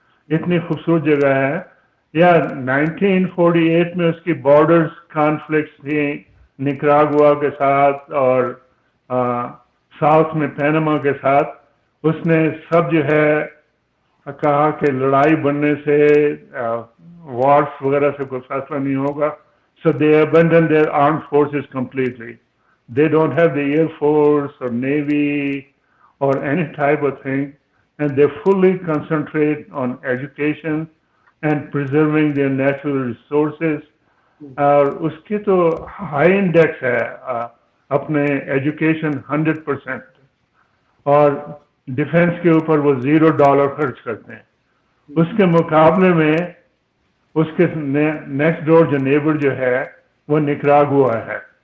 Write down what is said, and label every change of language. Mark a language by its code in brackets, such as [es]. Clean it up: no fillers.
[ur] اتنی خوبصورت جگہ ہے. یا 1948 میں اس کی بارڈرز کانفلکٹس تھیں نکراگوا کے ساتھ اور ساؤتھ میں پیناما کے ساتھ. اس نے سب جو ہے کہا کہ لڑائی بننے سے وارس وغیرہ سے کوئی فیصلہ نہیں ہوگا. [en] So they abandoned their armed forces completely. They don't have the Air Force or Navy or any type of thing, and they fully concentrate on education and preserving their natural resources. [ur] اور اس کی تو high index ہے اپنے education 100%. اور defence کے اوپر وہ $0 خرچ کرتے ہیں. اس کے مقابلے میں اس کے نیکسٹ ڈور جو نیبر جو ہے وہ نکراگوا ہے.